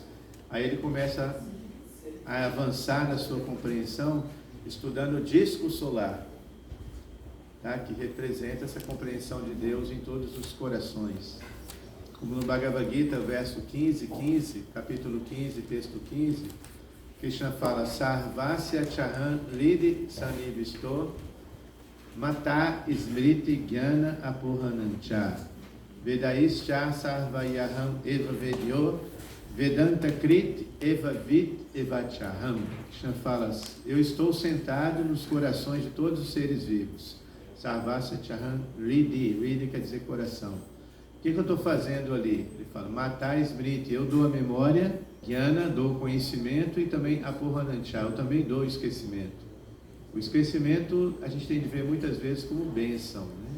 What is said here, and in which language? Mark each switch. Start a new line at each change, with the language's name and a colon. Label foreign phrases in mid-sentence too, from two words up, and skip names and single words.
Portuguese: Aí ele começa a avançar na sua compreensão, estudando o disco solar, tá? Que representa essa compreensão de Deus em todos os corações. Como no Bhagavad Gita, verso 15, capítulo 15, texto 15, Krishna fala:
Sanskrit: Sarvasya chaham lidi sanivisto mata smriti jnana apurhanancha vedaischa sarvayaham eva vedyo vedanta krit eva vit evachaham.
Portuguese: Krishna fala: eu estou sentado nos corações de todos os seres vivos.
Sanskrit: Sarvasya chaham lidi
Portuguese: quer dizer coração. O que eu estou fazendo ali? Ele fala:
Sanskrit: matar smriti,
Portuguese: eu dou a memória, jnana, dou o conhecimento, e também apurhanancha, eu também dou o esquecimento. O esquecimento a gente tem de ver muitas vezes como bênção, né?